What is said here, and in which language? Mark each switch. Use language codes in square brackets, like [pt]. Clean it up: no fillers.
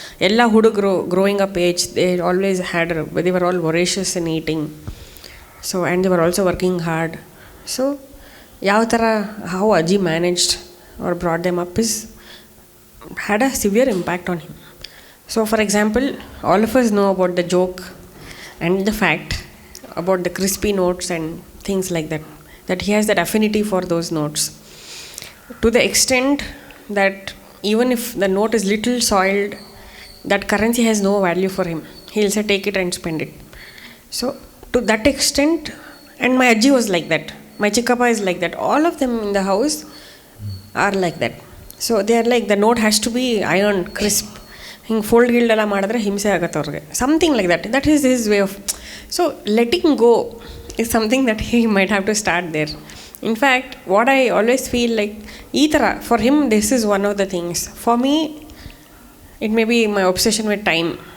[kn] ಎಲ್ಲ ಹುಡುಗರು [en] Growing up age, they always had, they were all voracious in eating, so and they were also working hard. So [kn] ಯಾವ ಥರ [en] How ಅಜ್ಜಿ managed or brought them up is had a severe impact on him. So for example, all of us know about the joke and the fact about the crispy notes and things like that he has that affinity for those notes, to the extent that even if the note is little soiled, that currency has no value for him. He'll say take it and spend it. So to that extent, and my ajji was like that, my chikkappa is like that, all of them in the house are like that. So they are like, the note has to be ironed, crisp, [kn] ಹಿಂಗೆ fold ಗಿಲ್ಡೆಲ್ಲ ಮಾಡಿದ್ರೆ ಹಿಂಸೆ ಆಗುತ್ತೆ ಅವ್ರಿಗೆ, [en] Something like that is his way of. So letting go is something that he might have to start there. In fact, what I always feel like, [kn] ಈ ಥರ [en] for him this is one of the things. For me it may be my obsession with time.